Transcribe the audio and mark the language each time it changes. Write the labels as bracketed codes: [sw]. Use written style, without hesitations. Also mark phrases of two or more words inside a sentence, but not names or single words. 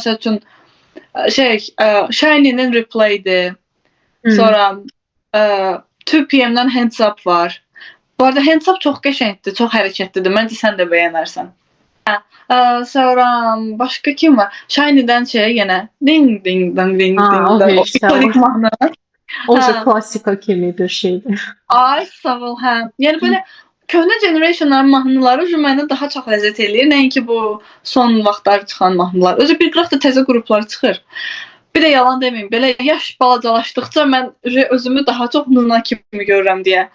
[az] Məsəl üçün Shiny'nin Replay'dir. Sonra 2 PM-dən Hands Up var. Bu arada Hands Up çox qəşəngdir, çox hərəkətlidir. Məncə sən də bəyənərsən. Sonra başqa kim var? Shiny'dən yenə ding ding ding ding ding. İkonik mahnı. O da klassika kimi bir şeydir. Ay, sağ ol, hə. Yəni belə köhnə generationların mahnıları mənə daha çox ləzzət eləyir. Nəinki bu son vaxtlar çıxan mahnılar. Özü bir qıraq da təzə qruplar çıxır. Bir də yalan deməyim, belə yaş balacalaşdıqca mən özümü daha çox Nuna kimi görürəm deyə.